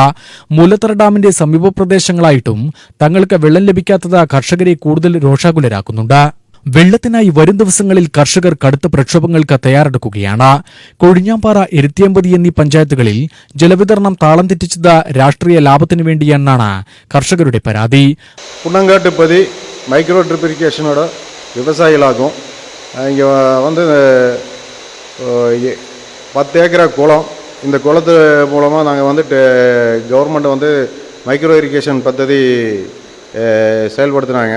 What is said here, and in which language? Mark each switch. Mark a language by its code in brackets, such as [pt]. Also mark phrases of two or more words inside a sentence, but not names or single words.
[ml] മുല്ലത്തറ ഡാമിന്റെ സമീപ പ്രദേശങ്ങളായിട്ടും തങ്ങൾക്ക് വെള്ളം ലഭിക്കാത്തത് കർഷകരെ കൂടുതൽ രോഷാകുലരാക്കുന്നുണ്ട്. വെള്ളത്തിനായി വരും ദിവസങ്ങളിൽ കർഷകർ കടുത്ത പ്രക്ഷോഭങ്ങൾക്ക് തയ്യാറെടുക്കുകയാണ്. കൊഴിഞ്ഞാമ്പാറ, ഇരുത്തേമ്പതി എന്നീ പഞ്ചായത്തുകളിൽ ജലവിതരണം താളം തെറ്റിച്ചത് രാഷ്ട്രീയ ലാഭത്തിനു വേണ്ടിയെന്നാണ് കർഷകരുടെ പരാതി. [ta] புன்னங்காட்டுப்பதி [en] micro drip [ta] இரிகேஷனோட விவசாயிகளாகும். இங்கே 10 ஏக்கரா குளம். இந்த குளத்து மூலமாக நாங்கள் [en] government micro irrigation [ta] பദ്ധதி செயல்படுத்தினாங்க.